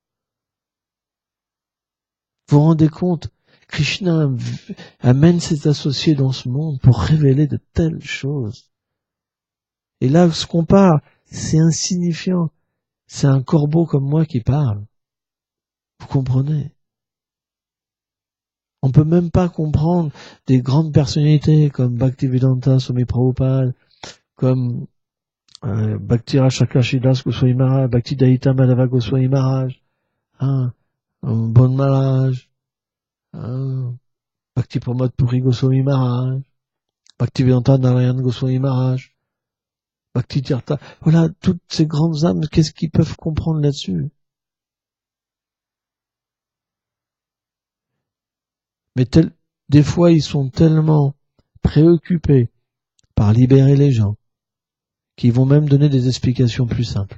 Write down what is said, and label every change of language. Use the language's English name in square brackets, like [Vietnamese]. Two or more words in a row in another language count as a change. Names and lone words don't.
[French] Vous vous rendez compte? Krishna amène ses associés dans ce monde pour révéler de telles choses. Et là, ce qu'on parle, c'est insignifiant. C'est un corbeau comme moi qui parle. Vous comprenez? On peut même pas comprendre des grandes personnalités comme Bhaktivedanta Swami Prabhupada, comme Bhakti Rashakashidas Goswami Maharaj, Bhakti Daita Madhava Goswami Maharaj, hein, Bon Maharaj, hein, Bhakti Pramod Puri Goswami Maharaj, Bhakti Vedanta Narayan Goswami Maharaj, Bhakti Tirtha. Voilà, toutes ces grandes âmes, qu'est-ce qu'ils peuvent comprendre là-dessus? Mais des fois, ils sont tellement préoccupés par libérer les gens qu'ils vont même donner des explications plus simples.